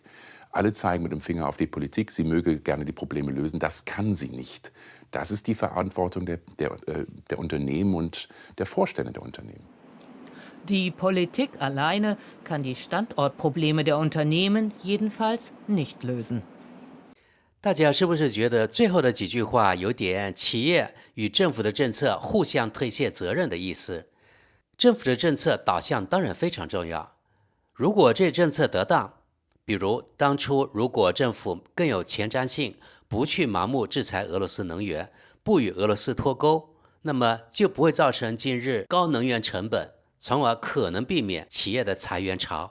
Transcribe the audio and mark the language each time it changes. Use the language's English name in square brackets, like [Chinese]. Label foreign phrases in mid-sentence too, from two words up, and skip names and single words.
[German] Alle zeigen mit dem Finger auf die Politik, sie möge gerne die Probleme lösen. Das kann sie nicht. Das ist die Verantwortung der Unternehmen und der Vorstände der Unternehmen. Die Politik alleine kann die Standortprobleme der Unternehmen jedenfalls nicht lösen. [Chinese] 大家是不是觉得最后的几句话有点企业与政府的政策互相推卸责任的意思？政府的政策导向当然非常重要，如果这政策得当，比如当初如果政府更有前瞻性，不去盲目制裁俄罗斯能源，不与俄罗斯脱钩，那么就不会造成今日高能源成本，从而可能避免企业的裁员潮。